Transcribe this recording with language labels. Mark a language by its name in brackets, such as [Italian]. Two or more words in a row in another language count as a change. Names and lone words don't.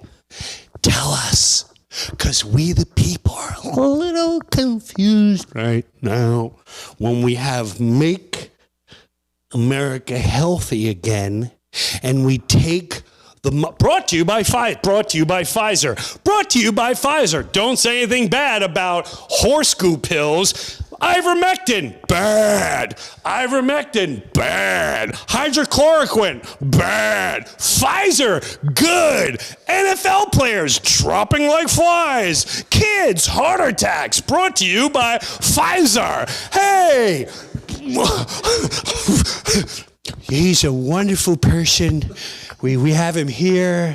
[English] Tell us, because we the people are a little confused right now when we have Make America Healthy Again, and we take brought to you by Pfizer. Brought to you by Pfizer. Don't say anything bad about horse goo pills. Ivermectin, bad. Ivermectin, bad. Hydrochloroquine, bad. Pfizer, good. NFL players dropping like flies. Kids, heart attacks, brought to you by Pfizer. Hey! He's a wonderful person. We have him here.